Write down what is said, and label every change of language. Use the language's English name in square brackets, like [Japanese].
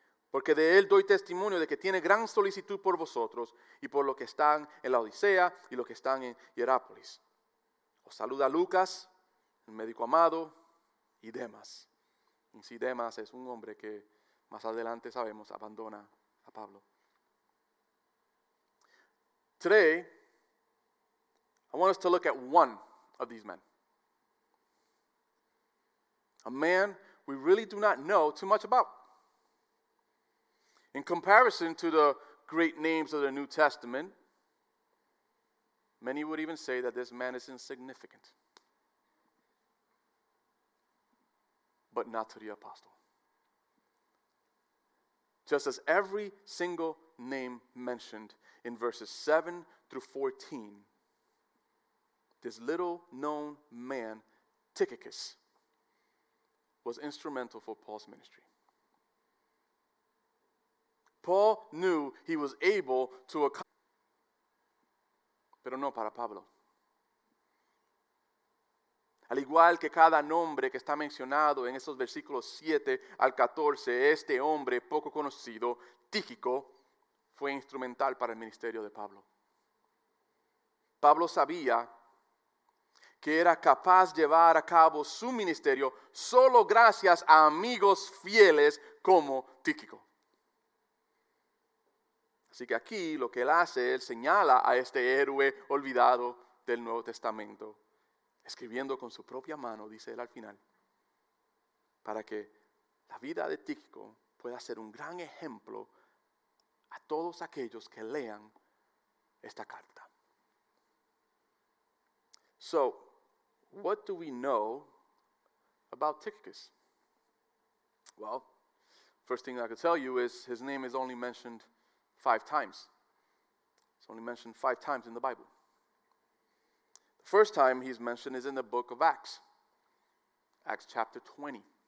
[Spanish] Porque de él doy testimonio de que tiene gran solicitud por vosotros y por los que están en la Odisea y los que están en Hierápolis. Os saluda Lucas, el médico amado, y Demas. Y si Demas es un hombre que más adelante sabemos abandona a Pablo. [English] Today, I want us to look at one of these men. A man we really do not know too much about. In comparison to the great names of the New Testament, many would even say that this man is insignificant. But not to the apostle. Just as every single name mentioned in verses 7 through 14, this little known man, Tychicus, was instrumental for Paul's ministry. Paul knew he was able to accomplish, [Spanish] pero no para Pablo. Al igual que cada nombre que está mencionado en esos versículos 7 al 14, este hombre poco conocido, Tíquico, fue instrumental para el ministerio de Pablo. Pablo sabía que era capaz de llevar a cabo su ministerio solo gracias a amigos fieles como Tíquico. Así que aquí lo que él hace, él señala a este héroe olvidado del Nuevo Testamento, escribiendo con su propia mano, dice él al final, para que la vida de Tíquico pueda ser un gran ejemplo a todos aquellos que lean esta carta. [English] So, what do we know about Tychicus? Well, first thing I could tell you is his name is only mentioned 5 times. It's only mentioned 5 times in the Bible. The first time he's mentioned is in the book of Acts. Acts chapter 20.